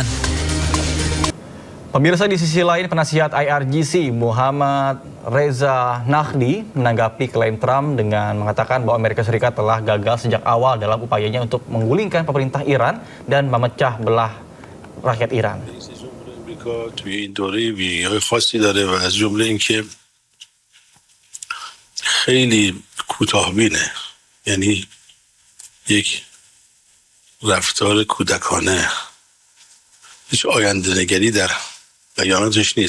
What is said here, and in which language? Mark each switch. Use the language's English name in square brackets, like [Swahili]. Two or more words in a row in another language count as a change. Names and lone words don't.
[Indonesian] Pemirsa, di sisi lain, penasihat IRGC Muhammad Reza Nahdi menanggapi klaim Trump dengan mengatakan bahwa Amerika Serikat telah gagal sejak awal dalam upayanya untuk menggulingkan pemerintah Iran dan memecah belah rakyat Iran. [Persian] توی این دوره ویژگی‌های خاصی داره و از جمله اینکه خیلی کوتاه‌بینه، یعنی یک رفتار کودکانه، هیچ آینده‌نگری در بیاناتش نیست.